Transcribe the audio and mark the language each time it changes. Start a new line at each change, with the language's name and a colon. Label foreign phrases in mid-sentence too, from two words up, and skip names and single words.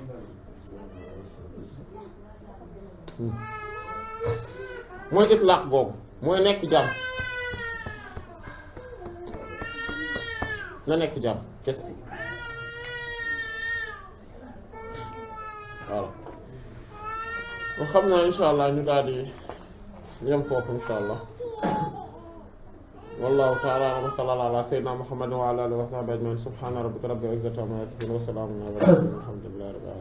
Wolof: mooy itlaq boobu mooy nekk jaam na nekk jaam kese voilà kon xam naa
Arabic: insha allah
Wolof: ñu daal di yem foofu
Arabic: insha allah والله تعالى وصلى الله على سيدنا محمد وعلى آله وصحبه أجمعين سبحان ربك رب العزة عما يصفون وسلام على المرسلين والحمد لله